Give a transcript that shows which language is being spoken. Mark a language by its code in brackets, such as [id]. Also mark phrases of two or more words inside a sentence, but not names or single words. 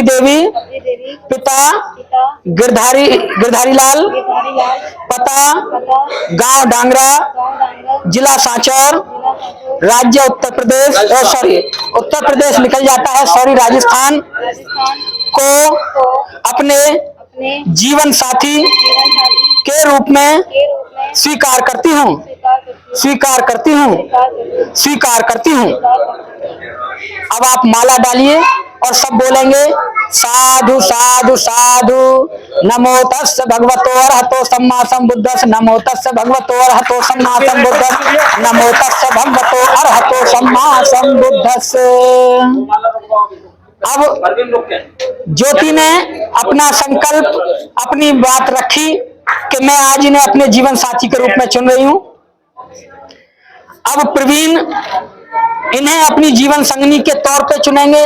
[hi] देवी, पिता गिरधारी लाल, पता गांव डांगरा, जिला सांचौर, राज्य उत्तर प्रदेश, उत्तर प्रदेश निकल जाता है, राजस्थान को अपने जीवन साथी के रूप में स्वीकार करती हूँ। अब आप माला डालिए और सब बोलेंगे [pi] साधु साधु साधु, नमो तस्स भगवतो अरहतो सम्मा सम्बुद्धस्स, नमो तस्स भगवतो अरहतो सम्मा सम्बुद्धस्स, नमो तस्स भगवतो अरहतो सम्मा सम्बुद्धस्स। [hi] अब ज्योति ने अपना संकल्प, अपनी बात रखी कि मैं आज इन्हें अपने जीवन साथी के रूप में चुन रही हूं। अब प्रवीण इन्हें अपनी जीवन संगनी के तौर पे चुनेंगे।